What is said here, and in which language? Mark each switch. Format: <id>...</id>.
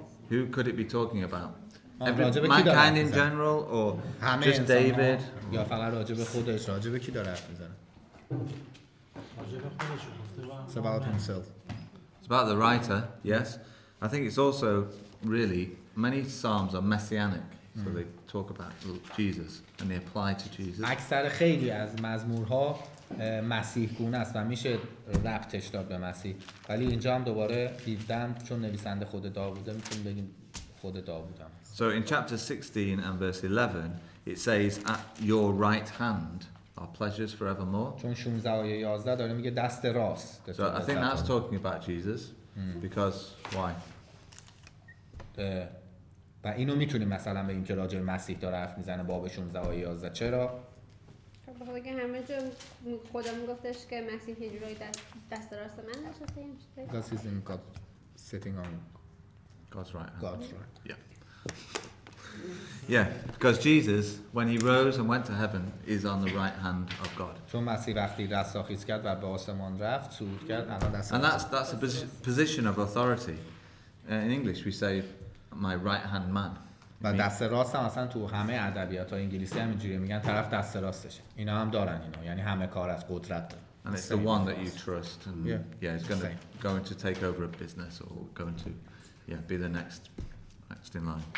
<en>Who could it be talking about?</en> <fa>راجبه کی داره</fa> <en>Mankind in general or just David?</en> <fa>یا فقط راجبه خودش؟ راجبه کی داره حرف میزنه؟</fa> <en>It's about himself. It's about the writer, yes. I think it's also really, many psalms are messianic, so they talk about Jesus and they apply to Jesus.</en> <fa>اکثر خیلی از مزمورها مسیح گونه است و میشه ربطش داد به مسیح، ولی اینجا هم دوباره 17 چون نویسنده خود داووده میتونیم بگیم خود داوود هم.</fa> <en>So in chapter 16 and verse 11 it says at your right hand are pleasures forevermore.</en> <fa>چون 16 آیه 11 داره میگه دست راست.</fa> <en>So I think that's talking about Jesus because why?</en> <fa>و اینو میتونیم مثلا بگیم که راجع به مسیح داره حرف میزنه باب 16 آیه 11. چرا؟ خب بخاطر که همه جا خدا میگفتش که مسیح یه جورایی دست راست من نشسته این چیزی.</fa> <en>Because he's in God, sitting on God's right hand. God's right. Yeah. Yeah, because Jesus, when he rose and went to heaven, is on the right hand of God.</en> <fa>چون مسیح وقتی رستاخیز کرد و به آسمان رفت صعود کرد الان دست</fa> <en>And that's a position of authority. In English we say my right hand man.</en> <fa>و دست راست هم اصلا تو همه ادبیات‌های انگلیسی همینجوری میگن طرف دست راستشه. اینا هم دارن اینا، یعنی همه کار از قدرت داره.</fa> <en>And it's the one that you trust and it's going to take over a business or going to be the next in line.</en>